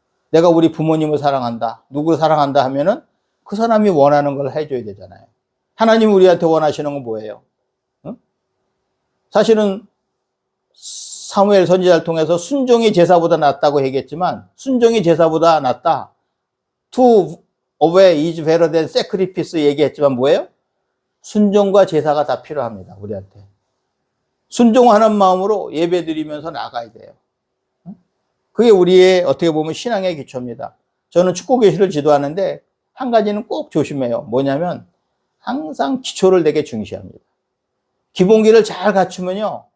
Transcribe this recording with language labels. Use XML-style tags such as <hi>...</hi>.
<ko>내가 우리 부모님을 사랑한다, 누구를 사랑한다 하면은 그 사람이 원하는 걸 해줘야 되잖아요. 하나님이 우리한테 원하시는 건 뭐예요? 응? 사실은 사무엘 선지자를 통해서 순종이 제사보다 낫다고 얘기했지만 순종이 제사보다 낫다.</ko> <en>To obey is better than sacrifice</en> <ko>얘기했지만 뭐예요? 순종과 제사가 다 필요합니다. 우리한테. 순종하는 마음으로 예배 드리면서 나가야 돼요. 그게 우리의 어떻게 보면 신앙의 기초입니다. 저는 축구교실을 지도하는데 한 가지는 꼭 조심해요. 뭐냐면 항상 기초를 되게 중시합니다. 기본기를 잘 갖추면요.</ko>